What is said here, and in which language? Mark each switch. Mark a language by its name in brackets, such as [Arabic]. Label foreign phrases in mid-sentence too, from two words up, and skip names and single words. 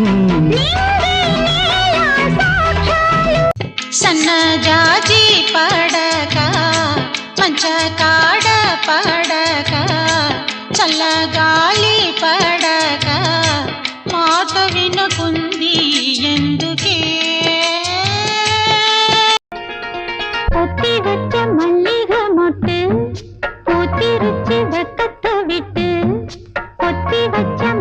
[Telugu] సన్నజాజి పడక మంచ కాడ పడక చల్లగాలి పడక మాట వినుకుంది ఎందుకే [Tamil] பொத்தி வச்ச மல்லிகை மொட்டு பூத்திருச்சு வெக்கத்தை விட்டு பொத்தி வச்ச